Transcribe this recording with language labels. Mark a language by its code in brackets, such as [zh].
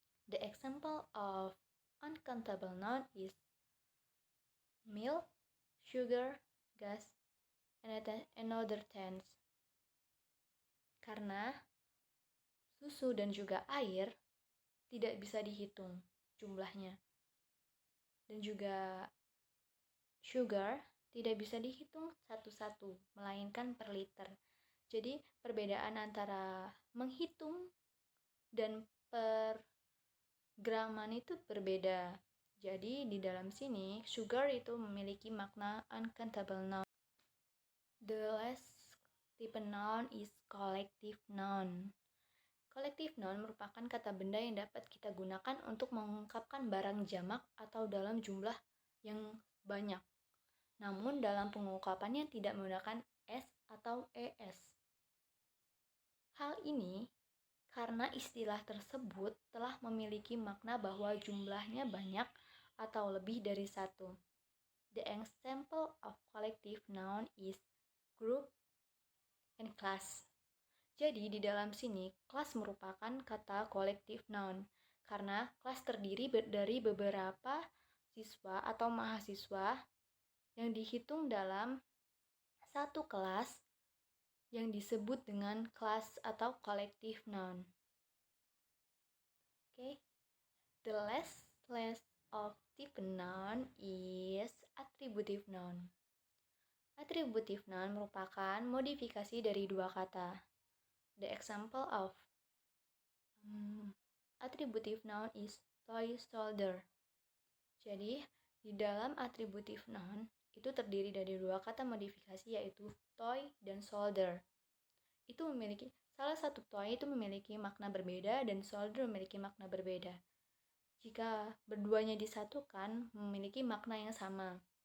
[en] The example of uncountable noun is milk, sugar, gas, and other things. [id] Karena susu dan juga air tidak bisa dihitung jumlahnya. Dan juga sugar tidak bisa dihitung satu-satu, melainkan per liter. Jadi perbedaan antara menghitung dan per graman itu berbeda. Jadi di dalam sini sugar itu memiliki makna uncountable noun. [en] The last type noun is collective noun. [id] Collective noun merupakan kata benda yang dapat kita gunakan untuk mengungkapkan barang jamak atau dalam jumlah yang banyak. Namun dalam pengungkapannya tidak menggunakan S atau ES. Hal ini karena istilah tersebut telah memiliki makna bahwa jumlahnya banyak atau lebih dari satu. [en] The example of collective noun is group and class. [id] Jadi di dalam sini kelas merupakan kata collective noun karena kelas terdiri dari beberapa siswa atau mahasiswa yang dihitung dalam satu kelas yang disebut dengan kelas atau collective noun. [en] Okay. The last of type noun is attributive noun. [id] Attributive noun merupakan modifikasi dari dua kata. [en] The example of attributive noun is toy soldier. [id] Jadi, di dalam atributif noun itu terdiri dari dua kata modifikasi yaitu toy dan solder. Salah satu toy itu memiliki makna berbeda dan solder memiliki makna berbeda. Jika berduanya disatukan, memiliki makna yang sama.